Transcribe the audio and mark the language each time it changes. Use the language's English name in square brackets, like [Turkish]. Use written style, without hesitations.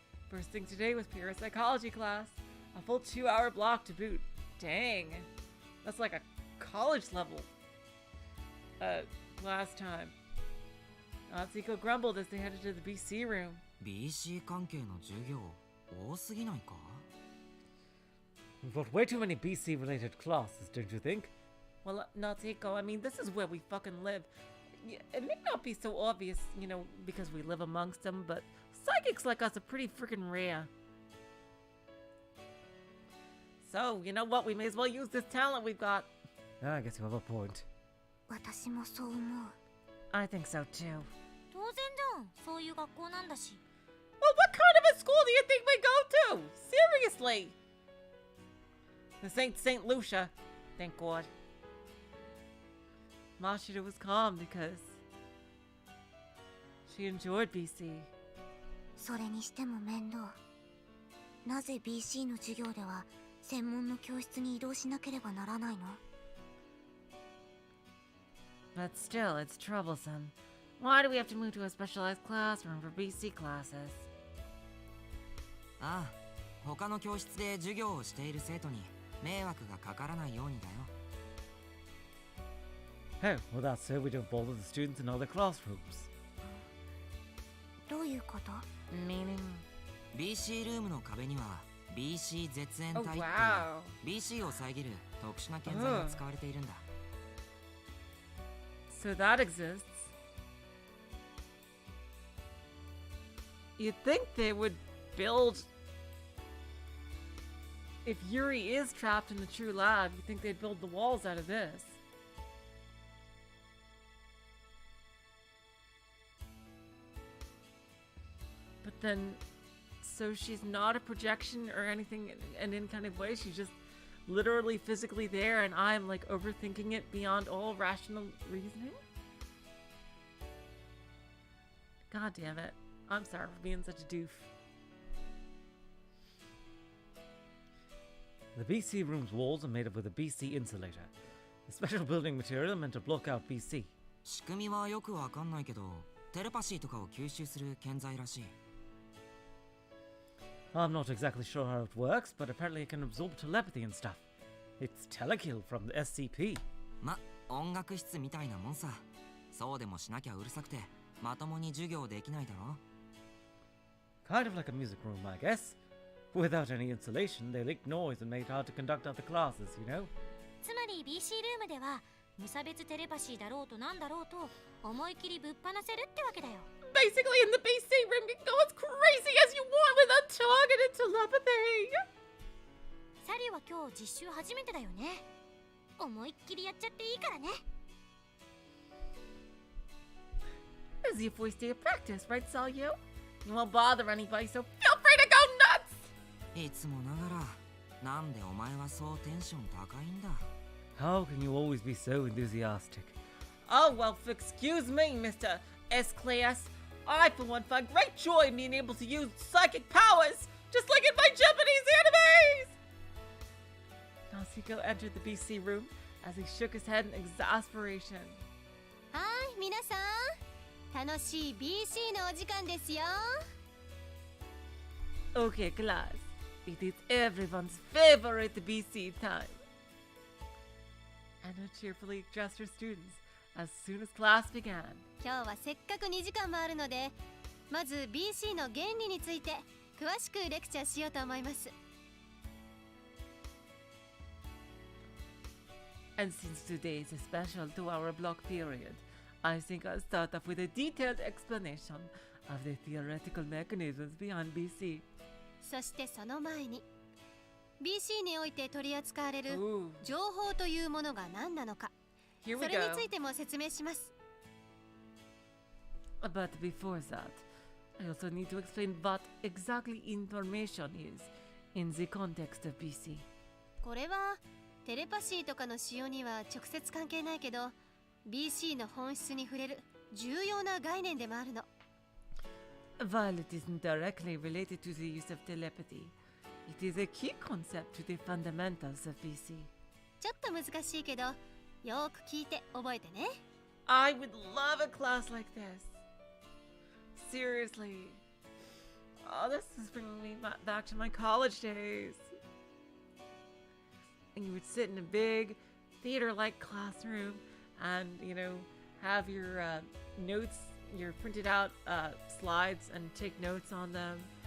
[English] First thing today was ParaPsychology class. A full 2-hour block to boot. Dang. That's like a college level class time. Natsuko grumbled as they headed to the BC room. [Japanese] BC 関係の授業多すぎないか? [English] We've got way too many BC related classes, don't you think? Well, Natsuko, I mean, this is where we fucking live. It may not be so obvious, you know, because we live amongst them, but psychics like us are pretty freaking rare. So, you know what? We may as well use this talent we've got. I guess you have a point. [Japanese] 私もそう思う。 [English] I think so too. [Japanese] 当然じゃん。そういう学校なんだし。 [English] Well, what kind of a school do you think we go to? Seriously. This ain't St. Lucia. Thank God. Mashiro was calm because she enjoyed BC. [Japanese] それにしても面倒。なぜ BC の授業では専門の教室に移動しなければならないの? [English] But still, it's troublesome. Why do we have to move to a specialized classroom for BC classes? [Japanese] ああ、他の教室で授業をしている生徒に迷惑がかからないようにだよ。 [English] Oh, well that's so we don't bother the students in other classrooms. [Japanese] どういうこと [English] Meaning? [Japanese] BC ルームの壁には BC 絶縁体っていう [English] wow. [Japanese] BC を遮る特殊な建材が使われているんだ。 [English] So that exists. You'd think they would build... If Yuri is trapped in the true lab, you'd think they'd build the walls out of this. But then... So she's not a projection or anything in any kind of way. She's just literally physically there, and I'm like overthinking it beyond all rational reasoning. God damn it. I'm sorry for being such a doof. The BC room's walls are made up with a BC insulator, a special building material meant to block out BC. [Japanese] 仕組みはよくわかんないけど、テレパシーとかを吸収する建材らしい。 [English] I'm not exactly sure how it works, but apparently it can absorb telepathy and stuff. It's telekill from the SCP. [Japanese] ま、音楽室みたいなもんさ。そうでもしなきゃうるさくて、まともに授業できないだろ。 [English] Kind of like a music room, I guess. Without any insulation, they leaked noise and made it hard to conduct other classes, you know? [Japanese] つまり BC ルームでは無差別テレパシーだろうとなんだろうと思い切りぶっ放せるってわけだよ。 [English] Basically, in the BC room, you can go as crazy as you want with untargeted telepathy. [Japanese] サリュは今日実習初めてだよね。思いっきりやっちゃっていいからね。 [English] As your first day of practice, right, Salyu? You won't bother anybody, so feel free to go nuts! [Japanese] いつもながら、なんでお前はそうテンション高いんだ? [English] How can you always be so enthusiastic? Oh, well, excuse me, Mr. S-Class. I, for one, find great joy in being able to use psychic powers, just like in my Japanese animes! Natsuko entered the BC room as he shook his head in exasperation. [Japanese] はい、皆さん、楽しい BC のお時間ですよ。 [English] Okay, class. It is everyone's favorite BC time. Anna cheerfully addressed her students as soon as class began. [Japanese] 今日はせっかく2時間もあるので、まず BC の原理について詳しくレクチャーしようと思います。 [English] And since today is a special 2-hour block period, I think I'll start off with a detailed explanation of the theoretical mechanisms behind BC. [Japanese] そしてその前に BC において取り扱われる [English] Ooh. [Japanese] 情報というものが何なのか、 [English] Here [Japanese] そ [English] we [Japanese] れに [English] go. [Japanese] ついても説明します。 [English] But before that, I also need to explain what exactly information is in the context of BC. [Japanese] これはテレパシーとかの使用には直接関係ないけど BC の本質に触れる重要な概念でもあるの。 [English] While it isn't directly related to the use of telepathy, it is a key concept to the fundamentals of BC. [Japanese] ちょっと難しいけどよーく聞いて覚えてね。 [English] I would love a class like this. Seriously. Oh, this is bringing me back to my college days. And you would sit in a big theater-like classroom and, you know, have your notes, your printed out slides and take notes on them.